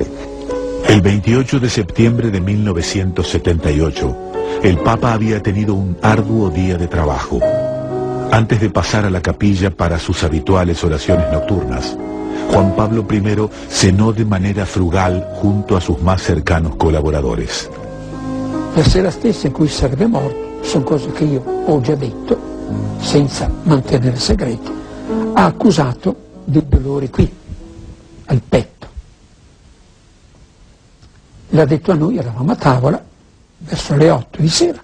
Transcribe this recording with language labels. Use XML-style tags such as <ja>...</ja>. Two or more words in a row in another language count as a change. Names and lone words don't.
<es>El 28 de septiembre de 1978, el Papa había tenido un arduo día de trabajo. Antes de pasar a la capilla para sus habituales oraciones nocturnas, Juan Pablo I cenó de manera frugal junto a sus más cercanos colaboradores.</es> <it>La sera stessa in cui sarebbe morto, sono cose che io ho già detto, senza mantenere segreto, ha accusato dei dolori qui, al petto. L'ha detto a noi, eravamo a tavola, verso le 8 di sera.</it>